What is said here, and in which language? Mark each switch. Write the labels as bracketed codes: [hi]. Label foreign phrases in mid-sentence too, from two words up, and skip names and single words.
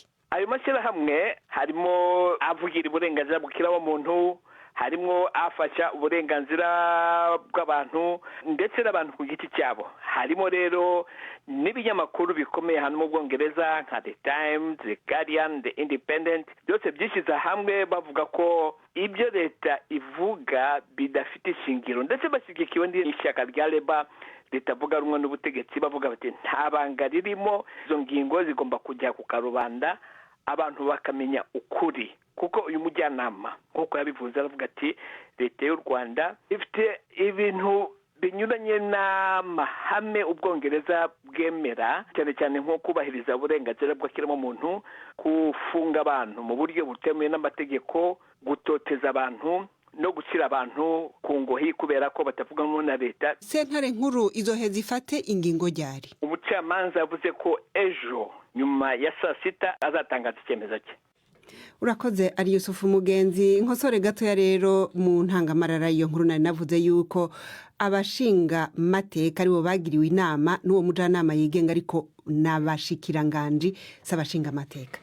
[rw] Ayo mashirahamwe harimo avugira uburenganzira bw'ikiremwamuntu, harimo afasha uburenganzira bw'abantu ndetse n'abantu ku giti cyabo. Harimo rero n'ibinyamakuru bikomeye hano mu Bwongereza nka The Times, The Guardian, The Independent, byose byishyize hamwe bavuga ko ibyo leta ivuga bidafite ishingiro, ndetse bashyigikiwe n'ishyaka rya Labour ritavuga rumwe n'ubutegetsi, bavuga bati nta banga ririmo, izo ngingo zigomba kujya ku karubanda abantu bakamenya ukuri. Kuko uyu mujyanama nk'uko yabivuze aravuga ati leta y'u Rwanda ifite ibintu binyuranye n'amahame Ubwongereza bwemera, cyane cyane nko kubahiriza uburenganzira bw'ikiremwamuntu, kufunga abantu mu buryo butemewe n'amategeko, gutoteza abantu no gushyira abantu ku ngohi kubera ko batavuga na leta. [rn] Sentare nkuru izoheza ifate ingingo ryari? [rw] Umucamanza yavuze ko ejo nyuma ya saa sita azatangaza icyemezo cye. [rn] Urakoze ari Yusufu Mugenzi. Nkosore gato ya rero mu ntangamarara iyo nkuru nari navuze yuko abashinga mateka aribo bagiriwe inama n'uwo mujanama yigenga ariko n'abashikiranganje s'abashinga mateka.